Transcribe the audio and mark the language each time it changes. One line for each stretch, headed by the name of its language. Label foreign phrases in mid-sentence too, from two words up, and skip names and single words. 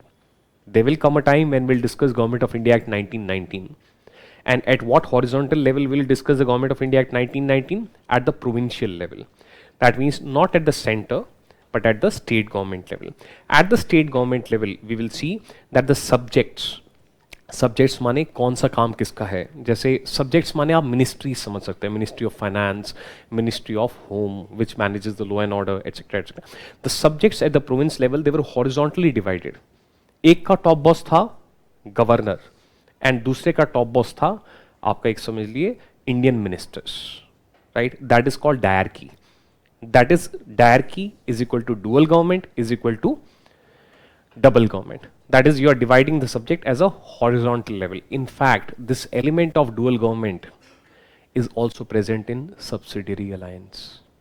English: There will come a time when we'll discuss Government of India Act 1919. And at what horizontal level we'll discuss the Government of India Act 1919? At the provincial level. That means not at the center, but at the state government level. At the state government level, we will see that the subjects
Hindi: माने कौन सा काम किसका है. जैसे subjects माने आप ministry समझ सकते हैं,
English: Ministry of Finance, Ministry of Home, which manages the law and order, etc. etc. The subjects at the province level, they were horizontally divided.
Hindi: एक का
English: top boss
Hindi: था
English: governor, and
Hindi: दूसरे का
English: top boss
Hindi: था आपका एक समझ लिए
English: Indian ministers, right? That is called diarchy. That is, diarchy is equal to dual government is equal to double government. That is, you are dividing the subject as a horizontal level. In fact, this element of dual government is also present in subsidiary alliance.